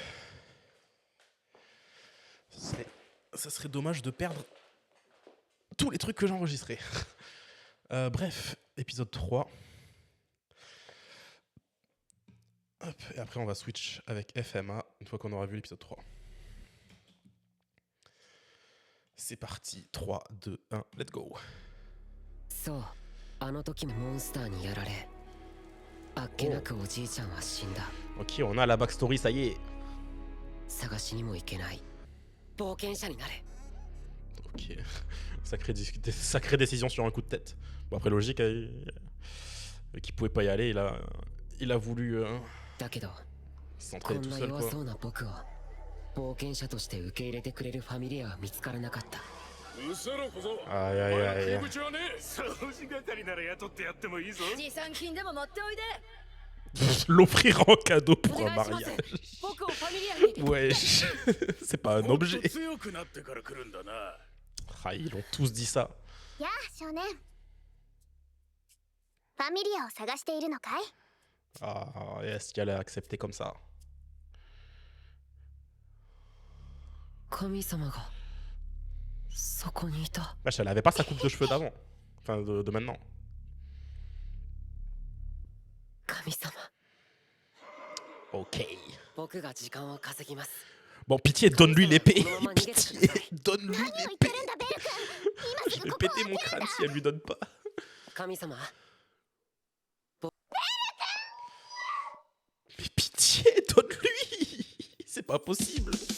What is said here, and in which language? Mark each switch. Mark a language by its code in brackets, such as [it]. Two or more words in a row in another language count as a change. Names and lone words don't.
[fr] Ça serait dommage de perdre tous les trucs que j'ai enregistrés. Bref, épisode 3. Hop, et après on va switch avec FMA une fois qu'on aura vu l'épisode 3. C'est parti, 3, 2, 1, [en] let's go. [ja] そうあの時のモンスターにやられあっけなくおじいちゃんは死んだ [fr] Ok, on a la backstory, ça y est. [ja] 探しにも行けない冒険者になれ [fr] Ok, sacrée décision sur un coup de tête. Bon après logique, qu'il pouvait pas y aller, il a voulu [ja] だけどこ [fr] s'entraîner [ja] ん [fr] tout [ja] な [fr] seul [ja] 弱 [fr] quoi. [ja] そうな僕を冒険者として受け入れてくれるファミリアは見つからなかった [fr] Aïe aïe aïe. [ja] 掃除係なら雇ってやってもいいぞ持参金でも持っておいで [fr] L'offrir en cadeau [ja] お [fr] pour [ja] 願 [fr] un [ja] いします [fr] mariage. [ja] 僕をファ [fr] Wesh. C'est pas un objet. [ja] 強くなってから来るんだな。 [fr] Ah, ils ont tous dit ça. [ja] やあ少年ファミリアを探しているのかい [fr] Ah, est-ce qu'elle est acceptée comme ça? [ja] 神様がそこにいた。 [fr] Wesh, elle avait pas sa coupe de cheveux d'avant. Enfin, de maintenant. [ja] 神様、 [fr] Ok. [ja] 僕が時間を稼ぎます。 [fr] Bon, pitié, donne-lui l'épée. Pitié, donne-lui [ja] 何を言って [fr] l'épée. [ja] るんだベル君今 [fr] Je [ja] す [fr] vais [ja] ぐここを [fr] péter [ja] 開 [fr] mon [ja] けるん [fr] crâne [ja] だ [fr] si elle lui donne pas. [ja] 神様、 [fr] Mais pitié, donne-lui. C'est pas possible.